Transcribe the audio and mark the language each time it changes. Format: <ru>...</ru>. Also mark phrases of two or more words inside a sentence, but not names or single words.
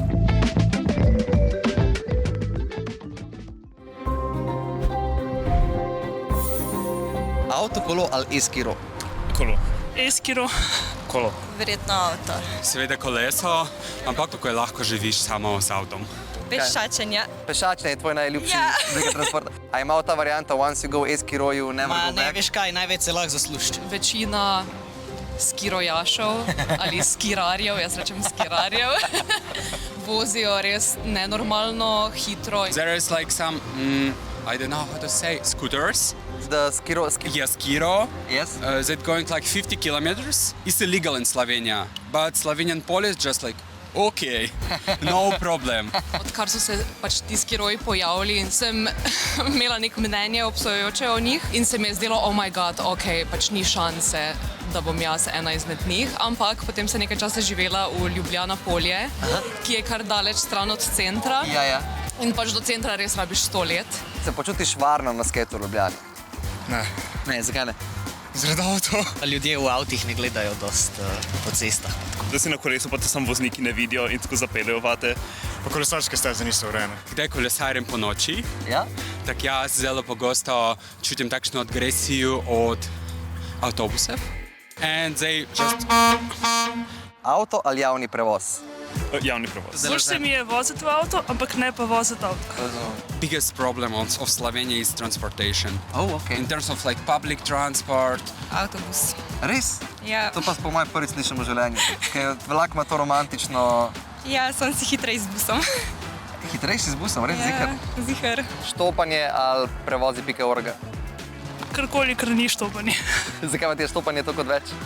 <sl>Avto, kolo ali eskiro? Kolo. Eskiro. Kolo. Verjetno avto. Seveda koleso, ampak kako je lahko živiš samo z avtom. Pešačenje. Pešačenje je tvoj najljubši Ja. oblik transporta. A ima ta varianta</sl> <en>once you go eskiro, you never go back?</en> <sl>Veš kaj, največ se lahko zaslužiš. Večina skirojašev ali skirarjev, jaz rečem skirarjev, vozijo res nenormalno hitro.</sl> <en>There is like some, I don't know how to say, scooters. The skiro, Yes, Kiro. Yes. That going like 50 kilometers. It's illegal in Slovenia, but Slovenian police just like, okay, no problem.</en> <sl>Odkar so se pač ti skiroji pojavili in sem imela nek mnenje obsojujoče o njih in se mi je zdelo,</sl> <en>oh my god,</en> <sl>ok, pač ni šanse, da bom jaz ena izmed njih, ampak potem sem nekaj časa živela v Ljubljana Polje, ki je kar daleč stran od centra. Ja. In pač do centra res rabiš 100 let. Se počutiš varno na sketu v Ljubljani? Ne, zakaj ne? Zaradi avto. Ljudje v avtih ne gledajo dost po cestah. Da si na kolesu, pa te samo vozniki ne vidijo in tako zapeljejo vate. Pa kolesarske steze niso urejene. Kdaj kolesarjem po noči, Ja? tak jaz zelo pogosto čutim takšno agresijo od avtobusov.</sl> <en>And they just...</en> <sl>Avto ali javni prevoz? Javni prevoz. Služ se mi je voziti v avto, ampak ne pa voziti avto.</sl> <en>Biggest problem of Slovenia is transportation. Oh, ok. In terms of like public transport.</en> <sl>Avtobus. Res? Ja. To pa po mojem prvi slišim v življenju. Ker vlak ima to romantično... Ja, sem si hitrej z busom. Hitrejši z busom, res zikar. Zihar. Štopanje ali prevozi.org. Karkoli, kar ni štopanje. Zakaj ima ti je štopanje toliko več?</sl>